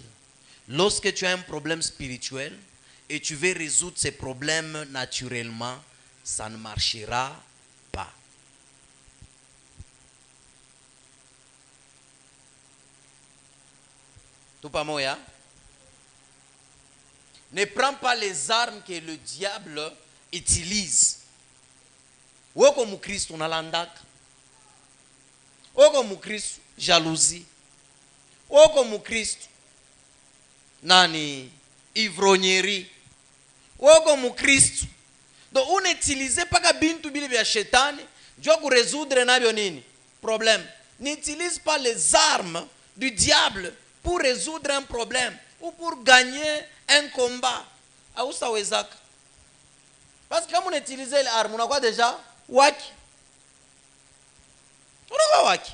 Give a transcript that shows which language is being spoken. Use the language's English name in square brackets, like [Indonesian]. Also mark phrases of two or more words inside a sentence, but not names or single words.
[French] Lorsque tu as un problème spirituel et tu veux résoudre ces problèmes naturellement, ça ne marchera pas. Tout pas moi, hein? Ne prends pas les armes que le diable utilise. [Swahili] Woko mukristo unalandaka. Woko mukristo jalousie. Woko mukristo nani ivrognerie. Woko mukristo. [French] Donc on utilise pas [Swahili] bintu bile bya shetani ndio ku résoudre nabyo nini problème. [French] N'utilise pas les armes du diable pour résoudre un problème ou pour gagner un combat. [Swahili] Hausawezaka. [French] Parce que quand on utilise les armes, on a quoi déjà? Waki. On a quoi waki?